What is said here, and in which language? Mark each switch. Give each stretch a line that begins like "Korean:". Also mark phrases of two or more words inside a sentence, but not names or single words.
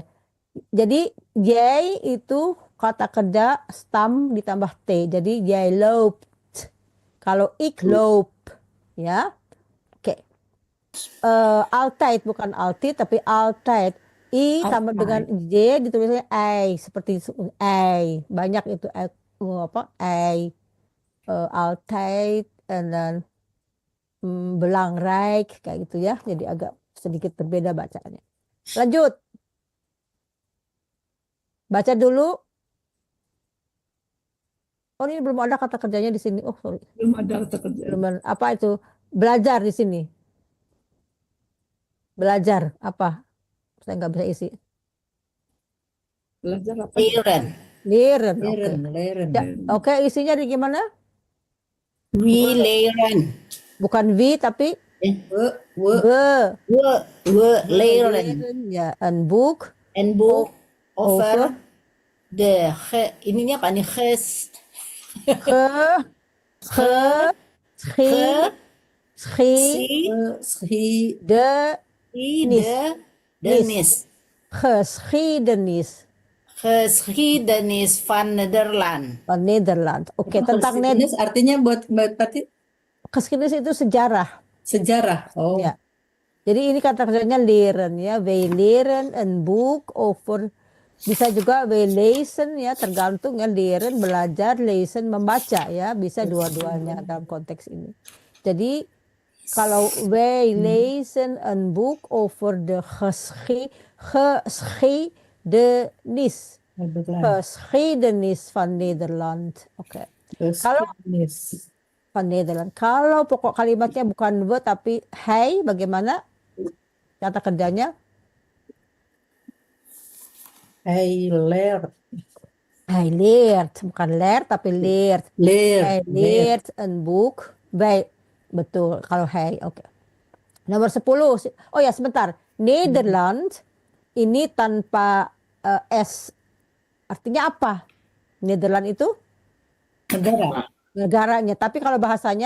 Indonesian: Jadi Y itu kata kerja stam ditambah T. Jadi Y loopt. Kalau
Dutch: ik loop,
Indonesian: ya. Oke. Altijd bukan altijd tapi altijd. I tambah dengan J ditulisnya I seperti I. Banyak itu I. Altijd
English: and then
Indonesian: belangrijk kayak gitu ya. Jadi agak sedikit berbeda bacaannya. Lanjut. Baca dulu. Oh, ini belum ada kata kerjanya di sini. Oh, sorry. Belum ada kata kerja. Belum. Apa itu? Belajar di sini. Belajar apa? Saya nggak bisa isi. Belajar apa? Leren. Leren. Ya, oke, isinya di gimana?
Dutch: We leren.
Indonesian: Bukan V tapi We Leren.
Dutch: ya, een boek En boek
Indonesian: over over ininya apa nih? Geschiedenis
Dutch: Geschiedenis van Nederland. van Nederland.
Indonesian: Oke, tentang Geschiedenis artinya buat berarti geschiedenis itu sejarah. sejarah. Oh. Ya. Jadi ini kata kerjanya leren ya.
Dutch: We leren een boek over.
Indonesian: Bisa juga
Dutch: we lezen
Indonesian: ya, tergantung ya, leren belajar, lezen membaca ya, bisa dua-duanya dalam konteks ini. Jadi kalau
Dutch: we lezen een boek over de geschiedenis van Nederland.
Indonesian: Oke. Kalau Geschiedenis
Dutch: van Nederland.
Indonesian: Kalau pokok kalimatnya bukan we tapi hij, bagaimana kata kerjanya?
Dutch: Hij leert. Hij leert, bukan leert tapi leert.
Indonesian: Hij Leert.
Dutch: leert een boek.
Indonesian: Betul kalau hij. Oke. Nomor 10. Oh ya, sebentar. Nederland ini tanpa S. Artinya apa? Nederland itu Negara. negaranya. Tapi kalau bahasanya,